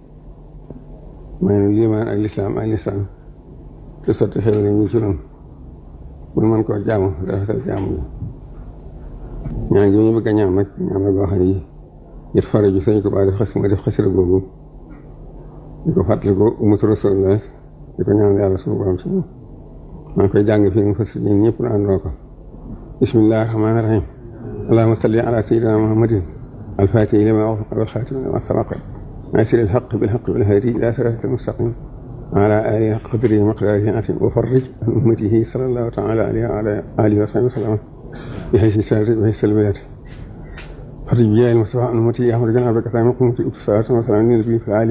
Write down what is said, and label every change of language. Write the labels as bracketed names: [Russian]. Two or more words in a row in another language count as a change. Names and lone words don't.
[Wolof] may nu liimaan ak lislaam te sotti xew la ñu ci noonu mun mën koo jaamu rafetal jaamu bi ñaan gi ñu bëgg a ñaan nag ñaan la goo xam ne yët fare ju sañ ko baa def xasira googu di ko fàttali ko [Arabic] أمة رسول الله [Wolof] di ko ñaan yàlla suñu borom si moom maa ngi koy jàng fii mu fas ñun ñëpp na àndoo ko [Arabic] بسم الله الرحمن الرحيم اللهم صل على سيدنا محمد الفاتح لما أغلق والخاتم لما سبق ناصر الحق بالحق والهادي إلى صراط المستقيم وعلى آله حق قدره ومقداره العظيم وفرج عن أمته صلى الله تعالى عليه وعلى آله وصحبه وسلم بحيث سارت وحيث البلاد فرج بجاه المصطفى عن أمته أحمد جناب كثير من قومته صلاة وسلام النبي في آله